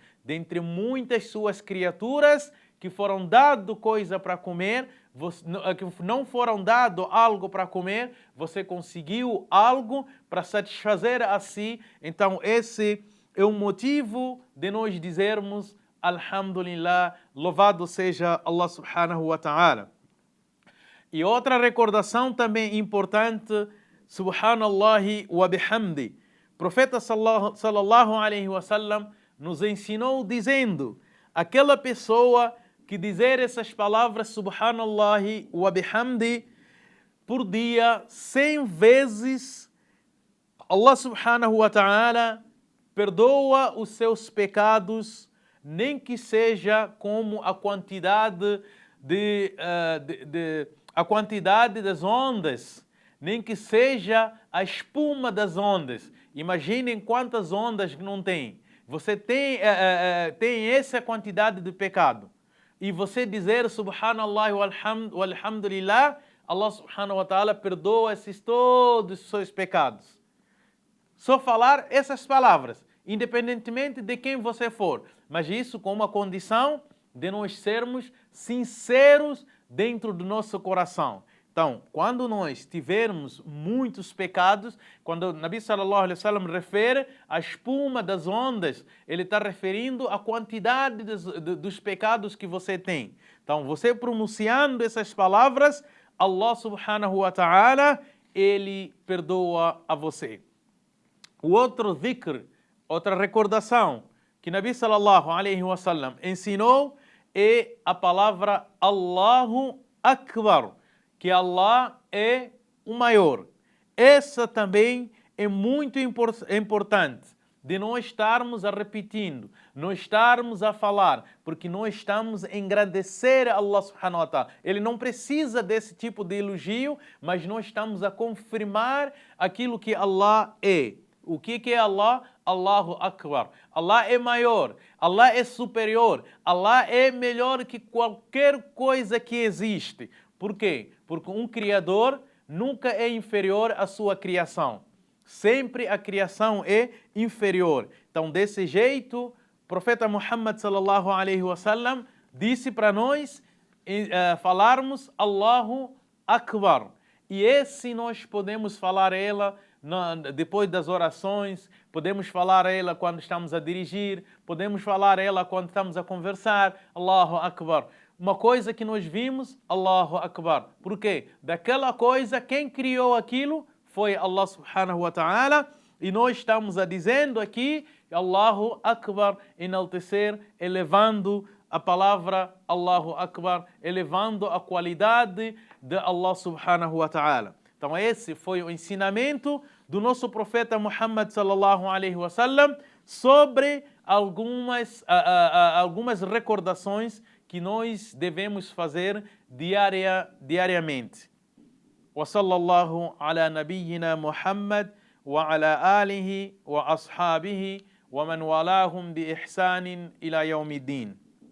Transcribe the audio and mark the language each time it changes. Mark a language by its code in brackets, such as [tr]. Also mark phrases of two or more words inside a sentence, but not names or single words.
[pt] Dentre muitas suas criaturas que foram dado coisa para comer, que não foram dado algo para comer, você conseguiu algo para satisfazer a si. Então esse é o motivo de nós dizermos Alhamdulillah, louvado seja Allah subhanahu wa ta'ala. E outra recordação também importante, [ar] سبحان الله وبحمده. [pt] O profeta sallallahu alaihi wasallam nos ensinou dizendo, aquela pessoa que dizer essas palavras [ar] سبحان الله وبحمده [pt] por dia 100 vezes, Allah [ar] سبحانه وتعالى [pt] perdoa os seus pecados, nem que seja como a quantidade das ondas, nem que seja a espuma das ondas. Imaginem quantas ondas não tem. Você tem essa quantidade de pecado. E você dizer [ar] سبحان الله والحمد لله, [pt] Allah [ar] سبحانه وتعالى [pt] perdoa todos os seus pecados. Só falar essas palavras, independentemente de quem você for. Mas isso com uma condição de nós sermos sinceros dentro do nosso coração. Então, quando nós tivermos muitos pecados, quando o Nabi [ar] صلى الله عليه وسلم [pt] refere à espuma das ondas, ele está referindo à quantidade dos pecados que você tem. Então, você pronunciando essas palavras, [ar] الله سبحانه وتعالى, [pt] ele perdoa a você. O outro dhikr, outra recordação que Nabi [ar] صلى الله عليه وسلم [pt] ensinou é a palavra [ar] الله أكبر, [pt] que Allah é o maior. Essa também é muito importante de nós estarmos a repetindo, nós estarmos a falar, porque nós estamos a engrandecer a Allah [ar] سبحانه وتعالى. [pt] Ele não precisa desse tipo de elogio, mas nós estamos a confirmar aquilo que Allah é. O que é Allah? [ar] الله أكبر. [pt] Allah é maior, Allah é superior, Allah é melhor que qualquer coisa que existe. Por quê? Porque um criador nunca é inferior à sua criação. Sempre a criação é inferior. Então, desse jeito, o profeta Muhammad [ar] صلى الله عليه وسلم [pt] disse para nós falarmos [ar] الله أكبر. [pt] E esse nós podemos falar ela depois das orações, podemos falar ela quando estamos a dirigir, podemos falar ela quando estamos a conversar, [ar] الله أكبر. [pt] Uma coisa que nós vimos, [ar] الله أكبر. [pt] Por quê? Daquela coisa, quem criou aquilo foi Allah [ar] سبحانه وتعالى, [pt] e nós estamos a dizendo aqui, [ar] الله أكبر, [pt] enaltecer, elevando a palavra [ar] الله أكبر, [pt] elevando a qualidade de Allah [ar] سبحانه وتعالى. [pt] Então esse foi o ensinamento do nosso profeta Muhammad [ar] صلى الله عليه وسلم [pt] sobre algumas recordações que nós devemos fazer diariamente. [ar] وصلى الله على نبينا محمد وعلى آله وأصحابه ومن والاهم بإحسان إلى يوم الدين.